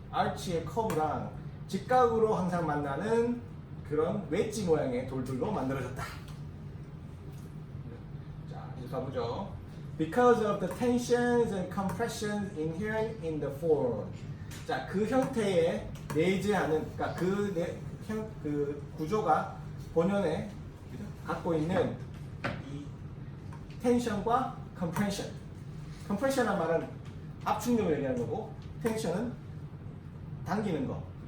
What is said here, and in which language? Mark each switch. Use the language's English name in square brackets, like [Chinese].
[Korean] arch의 커브랑 직각으로 항상 만나는 그런 웨지 모양의 돌들로 만들어졌다. 자, 이제 가보죠. [English] Because of the tensions and compressions inherent in the form. [Korean] 자, 그 형태에 내재하는, 그러니까 그 구조가 본연에 갖고 있는 이 텐션과 compression. compression이란 말은 압축력을 얘기하는 거고, 텐션은 당기는 거.